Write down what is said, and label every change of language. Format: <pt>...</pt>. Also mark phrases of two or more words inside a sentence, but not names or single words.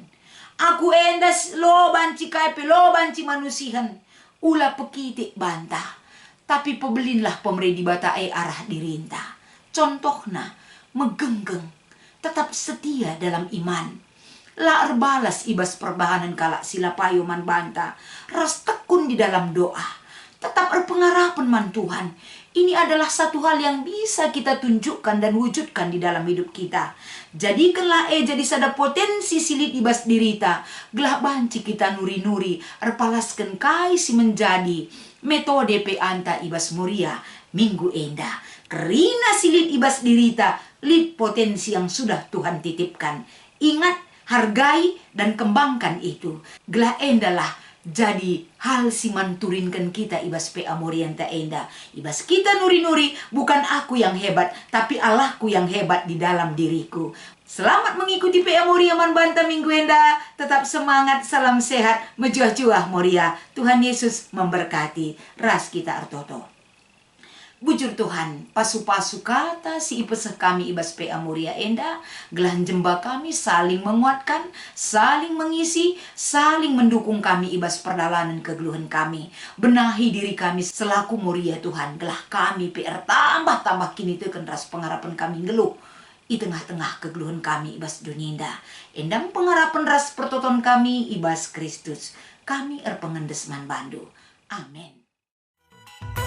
<btx>Aku enda lo banci kai lo banci manusihan. Ula pekitik bantah. Tapi pebelinlah pemeri di bata arah dirinta. Contohna, megenggeng,</btx> <id>tetap setia dalam iman.</id> <btx>La erbalas ibas perbahanan kalak sila payo man banta.</btx> <id>Ras tekun di dalam doa.</id> <btx>Tetap erpengarapan man Tuhan.</btx> <id>Ini adalah satu hal yang bisa kita tunjukkan dan wujudkan di dalam hidup kita.</id> <btx>Jadikanlah jadi sada potensi silit ibas dirita. Gelah banci kita nuri-nuri. Erpalaskan kai si menjadi metode pe anta ibas Moria minggu enda. Kerina silit ibas dirita. Lid potensi</btx> <id>yang sudah Tuhan titipkan. Ingat, hargai dan kembangkan itu.</id> <btx>Gelah endalah jadi hal si manturinkan kita ibas PA Morianta enda. Ibas kita nuri-nuri,</btx> <id>bukan aku yang hebat, tapi Allahku yang hebat di dalam diriku. Selamat mengikuti PA Moria Manbanta</id> <btx>minggu enda.</btx> <id>Tetap semangat, salam sehat,</id> <btx>mejuah-juah Moria.</btx> <id>Tuhan Yesus memberkati.</id> <btx>Ras kita artoto. Bujur Tuhan, pasu-pasu kata si ipeseh kami ibas PA Muria Enda, gelan jemba kami</btx> <id>saling menguatkan, saling mengisi, saling mendukung kami</id> <btx>ibas perdalanan kegeluhan kami. Benahi diri kami selaku Muria Tuhan, gelah kami PR tambah-tambah kini teken ras pengharapan kami ngeluh. I tengah-tengah kegeluhan kami ibas dunia endang pengharapan ras pertoton kami ibas Kristus. Kami pengendesman bandu.</btx>